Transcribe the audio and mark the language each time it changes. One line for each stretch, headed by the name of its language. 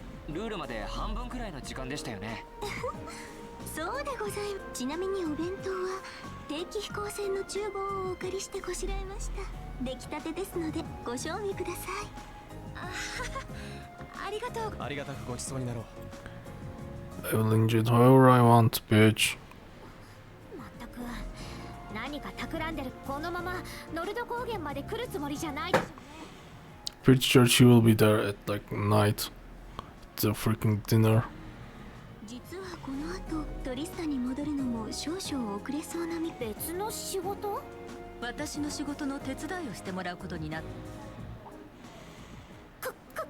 Japanese: ルールまで半分くらいの時間でしたよね。そうでございます。ちなみにお弁当は定期飛行船の厨房をお借りしてこしらえました。出来たてですのでご賞味ください。ありがとう。ありがたくごちそうになろう。
English: I will enjoy it however I want, bitch.
Japanese: まったく何か企んでる。このままノルド高原まで来るつもりじゃないでしょ。
English: Pretty sure she will be there at like night. The freaking dinner.
Japanese: 実はこの後トリスタに戻るのも少々遅れそうなみ。別の仕事？私の仕事の手伝いをしてもらうことになった。